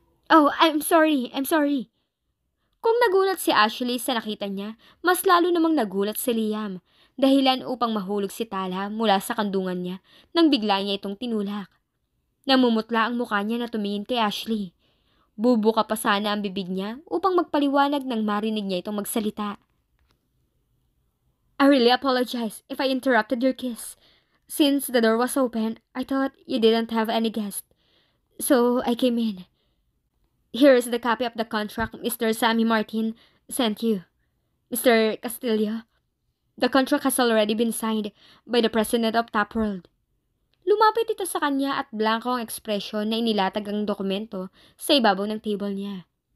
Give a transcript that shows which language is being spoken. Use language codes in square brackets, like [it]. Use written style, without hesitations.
[en] Oh, I'm sorry. [tl] Kung nagulat si Ashley sa nakita niya, mas lalo namang nagulat si Liam, dahilan upang mahulog si Tala mula sa kandungan niya nang bigla niya itong tinulak. Namumutla ang mukha niya na tumingin kay Ashley. Bubuka pa sana ang bibig niya upang magpaliwanag nang marinig niya itong magsalita. [en] I really apologize if I interrupted your kiss. Since the door was open, I thought you didn't have any guest. So I came in. Here is the copy of the contract Mr. Sammy Martin sent you. Mr. Castillo, the contract has already been signed by the president of Top World. [tl] Lumapit ito sa kanya at blanco ang ekspresyon na inilatag ang dokumento sa ibabaw ng table niya.